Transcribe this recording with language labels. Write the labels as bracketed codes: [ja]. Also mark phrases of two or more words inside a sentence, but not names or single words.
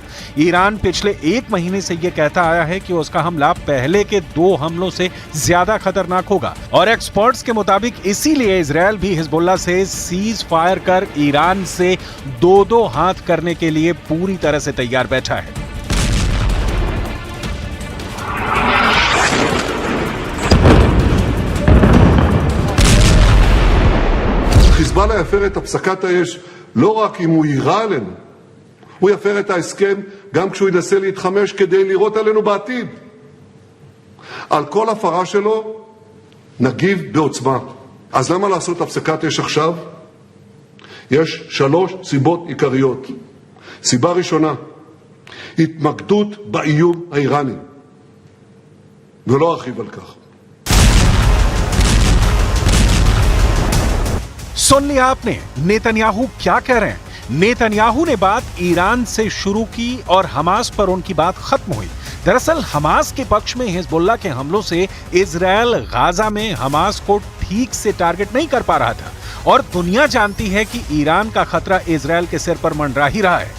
[hi] ईरान पिछले 1 महीने से यह कहता आया है कि उसका हमला पहले के 2 हमलों से ज्यादा खतरनाक होगा और एक्सपर्ट्स के मुताबिक इसीलिए इजराइल भी हिजबुल्लाह से [en] cease fire [hi] कर ईरान से 2-2 हाथ करने के लिए पूरी तरह से तैयार बैठा है। [he] חיזבאללה יפר את הפסקת האש לא רק אם הוא יירה עלינו, הוא יפר את ההסכם גם כשהוא ינסה להתחמש כדי לירות עלינו בעתיד. על כל הפרה שלו נגיב בעוצמה. אז למה לעשות הפסקת אש עכשיו? יש 3 סיבות עיקריות. סיבה ראשונה, התמקדות באיום האיראני, ולא ארחיב על כך. [hi] सुन लिया आपने नेतन्याहू क्या कह रहे हैं। नेतन्याहू ने बात ईरान से शुरू की और हमास पर उनकी बात खत्म हुई। दरअसल हमास के पक्ष में हिजबुल्लाह के हमलों से इजराइल गाजा में हमास को ठीक से टारगेट नहीं कर पा रहा था और दुनिया जानती है कि ईरान का खतरा इजराइल के सिर पर मंडरा ही रहा है।